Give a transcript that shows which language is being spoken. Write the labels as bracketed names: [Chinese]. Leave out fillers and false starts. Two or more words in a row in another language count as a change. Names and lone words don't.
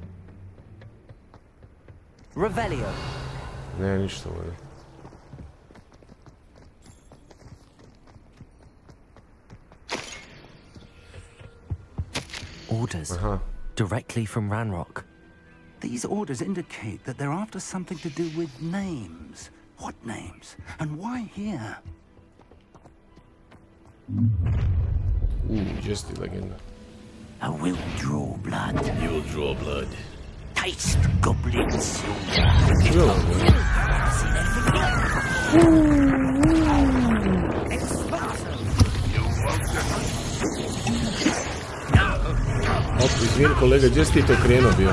[English] Revelio. [Bosnian] Ne, ništa ovdje. [English] Orders. Directly from Ranrock. These orders indicate that they're after something to do with names. What names? And why here? Just the legenda. I will draw blood. You will draw blood. Taste goblins. [Bosnian] Izvini kolega, gdje si ti to krenuo bio?